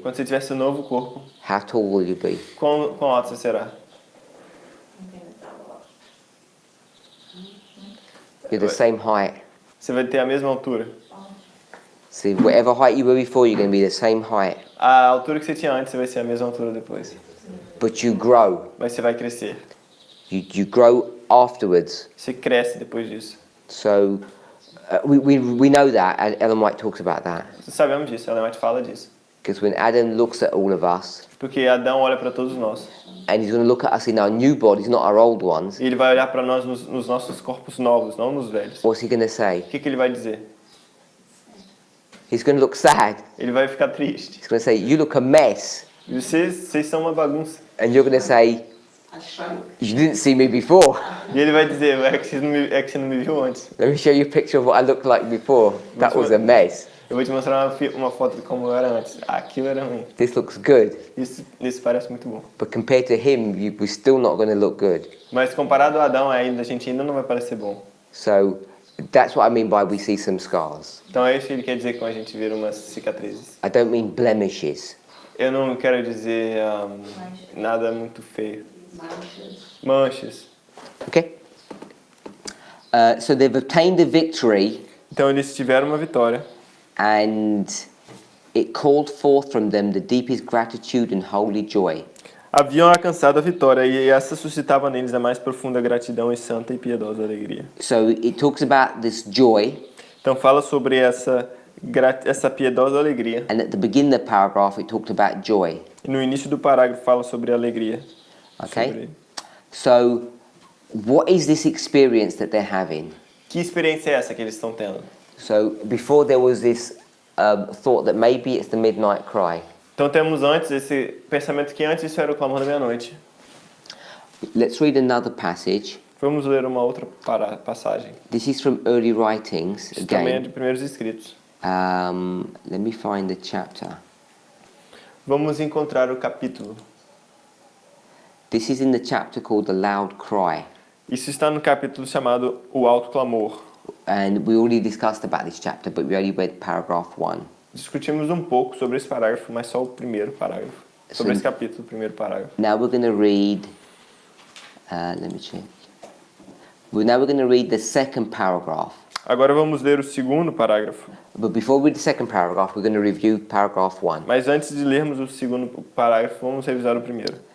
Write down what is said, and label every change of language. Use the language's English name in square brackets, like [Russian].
[Portuguese] quando você tiver seu novo corpo, [English] how tall will you be? [Portuguese] quão alto você será? [English] You're the same height. [Portuguese] Você vai ter a mesma altura. [English] See, whatever height you were before, you're going to be the same height. [Portuguese] A altura que você tinha antes, você vai ser a mesma altura depois. [English] But you grow. [Portuguese] Mas você vai crescer. [English] You grow afterwards. [Portuguese] Você cresce depois disso. [English] So we know that, and Ellen White talks about that. [Portuguese] Sabemos disso, Ellen White fala disso. [English] Because when Adam looks at all of us, [Portuguese] Porque Adão olha para todos nós. [English] and he's going to look at us in our new bodies, not our old ones, [Portuguese] E ele vai olhar para nós nos nossos corpos novos, não nos velhos. [English] what's he going to say? [Portuguese] O que ele vai dizer? [English] He's going to look sad. [Portuguese] Ele vai ficar triste. [English] He's going to say, you look a mess. [Portuguese] E vocês são uma bagunça. [English] And you're going to say, I shrunk. you didn't see me before. [Portuguese] E ele vai dizer, é que você não me viu antes. [English] Let me show you a picture of what I looked like before. That was a mess. [Portuguese] Eu vou te mostrar uma foto de como eu era antes. Aquilo era ruim. [English] This looks good. [Portuguese] Isso parece muito bom. [English] But compared to him, we're still not going to look good. [Portuguese] Mas comparado a Adão, a gente ainda não vai parecer bom. [English] So that's what I mean by we see some scars. [Portuguese] Então é isso que ele quer dizer quando a gente vê umas cicatrizes. [English] I don't mean blemishes. [Portuguese] Eu não quero dizer nada muito feio. Manchas. Manchas. [English] Okay? So they've obtained the victory, [Portuguese] Então eles tiveram uma vitória. [English] and it called forth from them the deepest gratitude and holy joy. [Portuguese] Haviam alcançado a vitória e essa suscitava neles a mais profunda gratidão e santa e piedosa alegria. [English] So it talks about this joy, [Portuguese] Então fala sobre essa piedosa alegria. [English] and at the beginning of the paragraph it talked about joy. [Portuguese] E no início do parágrafo fala sobre alegria. [English] Okay? [Portuguese] Sobre... [English] So what is this experience that they're having? [Portuguese] Que experiência é essa que eles estão tendo? [English] So before there was this thought that maybe it's the midnight cry. [Portuguese] Então temos antes esse pensamento que antes isso era o clamor da meia-noite. [English] Let's read another passage. [Portuguese] Vamos ler uma outra passagem. [English] This is from early writings [Portuguese] Isso também é de [English] again. [Portuguese] primeiros escritos. [English] Let me find the chapter. [Portuguese] Vamos encontrar o capítulo. [English] This is in the chapter called the loud cry. [Portuguese] Isso está no capítulo chamado O Alto Clamor. [English] And we already discussed about this chapter, but we only read paragraph 1. [Portuguese] Discutimos um pouco sobre esse parágrafo, mas só o primeiro parágrafo. Sobre Sim. esse capítulo, o primeiro parágrafo. [English] Now we're going to read, let me check. Now we're going to read the second paragraph. [Portuguese] Agora vamos ler o segundo parágrafo. [English] But before we read the second paragraph, we're going to review paragraph 1. [Portuguese] Mas antes de lermos o segundo parágrafo, vamos revisar o primeiro.